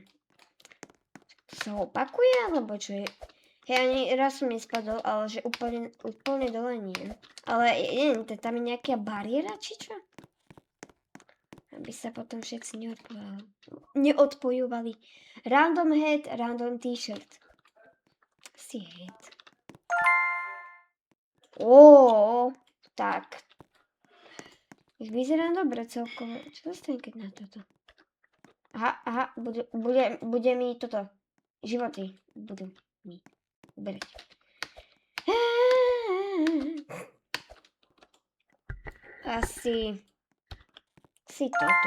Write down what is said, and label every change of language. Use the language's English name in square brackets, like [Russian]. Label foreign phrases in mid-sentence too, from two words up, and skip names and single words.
[Slovak] To sa opakuje, alebo čo je? Ja ani raz som nespadol, ale že úplne dole nie. Ale neviem, tam je nejaká bariéra, či čo? Aby sa potom všetci neodpojovali. [English] Random head, random t-shirt. [Slovak] Si head. Tak. Vyzerá dobre celkovo. Čo dostane, keď na toto? Aha, bude mi toto. Životy budú mi uberať. Asi toto.